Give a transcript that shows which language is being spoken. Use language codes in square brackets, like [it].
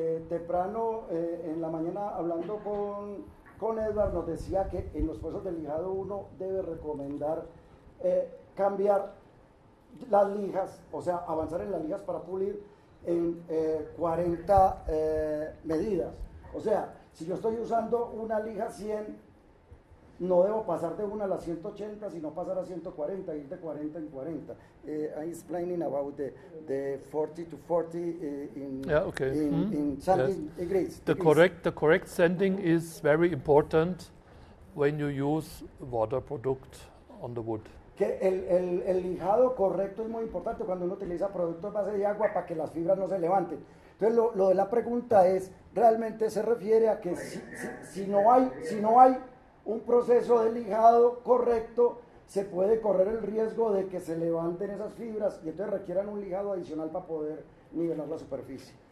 [es] Temprano en la mañana hablando con Edward nos decía que en los procesos de lijado uno debe recomendar cambiar las lijas, o sea, avanzar en las lijas para pulir en 40 medidas. O sea, si yo estoy usando una lija 100, no debo pasar de una a las 180, sino pasar a 140, ir de 40 en 40. [en] I'm explaining about the 40 to 40 in sanding degrees. The correct sanding is very important when you use water product on the wood. [es] Que el lijado correcto es muy importante cuando uno utiliza productos base de agua para que las fibras no se levanten. Entonces lo de la pregunta es realmente se refiere a que si no hay un proceso de lijado correcto, se puede correr el riesgo de que se levanten esas fibras y entonces requieran un lijado adicional para poder nivelar la superficie.